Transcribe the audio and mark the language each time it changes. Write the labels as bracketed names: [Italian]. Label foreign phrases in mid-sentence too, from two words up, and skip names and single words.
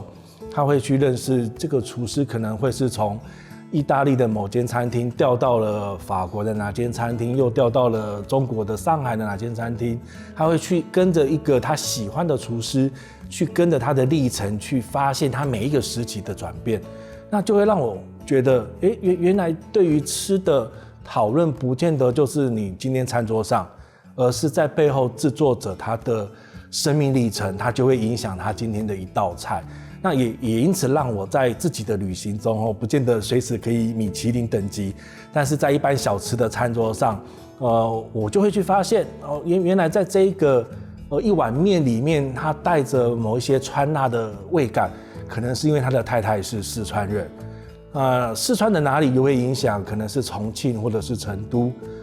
[Chinese] 他會去認識這個廚師，可能會是從意大利的某間餐廳調到了法國的哪間餐廳，又調到了中國的上海的哪間餐廳。他會去跟着一個他喜歡的廚師，去跟着他的歷程，去發現他每一個時期的轉變。那就會讓我覺得，原來對於吃的討論，不見得就是你今天餐桌上，而是在背後製作者他的生命歷程，他就會影響他今天的一道菜。那也因此讓我在自己的旅行中不見得隨時可以米其林等級，但是在一般小吃的餐桌上，我就會去發現原來在這個一碗麵裡面，它帶着某一些川辣的味感，可能是因為他的太太是四川人，四川的哪裡又會影響，可能是重慶或者是成都。